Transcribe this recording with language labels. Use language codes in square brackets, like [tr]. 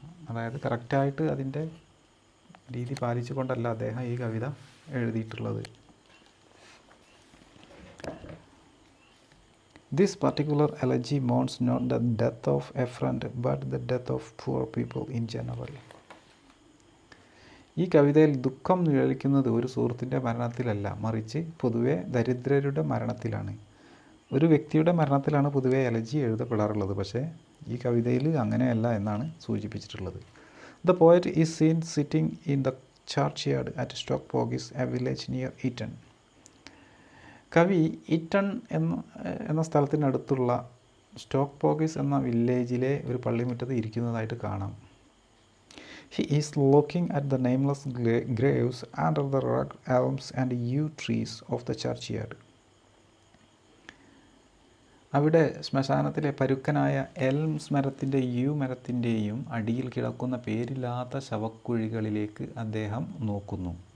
[ml] അതായത് കറക്റ്റായിട്ട് അതിൻ്റെ രീതി പാലിച്ചുകൊണ്ടല്ല അദ്ദേഹം ഈ കവിത എഴുതിയിട്ടുള്ളത്. [en] This particular elegy mourns not the death of a friend but the death of poor people in general. [ml] ഈ കവിതയിൽ ദുഃഖം നിഴലിക്കുന്നത് ഒരു സുഹൃത്തിൻ്റെ മരണത്തിലല്ല, മറിച്ച് പൊതുവെ ദരിദ്രരുടെ മരണത്തിലാണ്. ഒരു വ്യക്തിയുടെ മരണത്തിലാണ് പൊതുവെ എലജി എഴുതപ്പെടാറുള്ളത്. പക്ഷേ ഈ കവിതയിൽ അങ്ങനെയല്ല എന്നാണ് സൂചിപ്പിച്ചിട്ടുള്ളത്. [en] The poet is seen sitting in the churchyard at Stockpogis, a village near Eton. [ml] കവി ഈറ്റൺ എന്ന സ്ഥലത്തിനടുത്തുള്ള സ്റ്റോക്ക്പോഗിസ് എന്ന വില്ലേജിലെ ഒരു പള്ളിമുറ്റത്ത് ഇരിക്കുന്നതായിട്ട് കാണാം. [en] He is looking at the nameless graves under the rugged elms and yew trees of the churchyard. [ml] അവിടെ ശ്മശാനത്തിലെ പരുക്കനായ എൽംസ് മരത്തിൻ്റെ U മരത്തിൻ്റെയും അടിയിൽ കിടക്കുന്ന പേരില്ലാത്ത ശവക്കുഴികളിലേക്ക് അദ്ദേഹം നോക്കുന്നു.